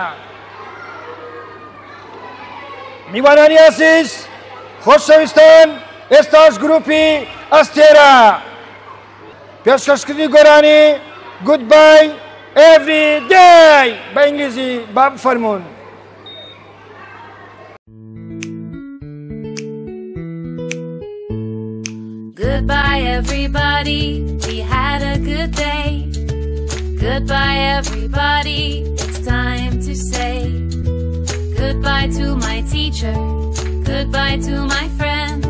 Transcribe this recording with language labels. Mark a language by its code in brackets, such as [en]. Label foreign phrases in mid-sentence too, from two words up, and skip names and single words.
[ckb] میوانانی ئاسیس خۆشەویستان ئێستاش گروپی ئەستێرە پێشکەشکردنی گۆرانی گودبای ئێڤری دەی بە ئینگلیزی با بفەرمونون [en] Goodbye everybody, we had a good day. Goodbye everybody, it's time to say goodbye to my teacher, goodbye to my friends.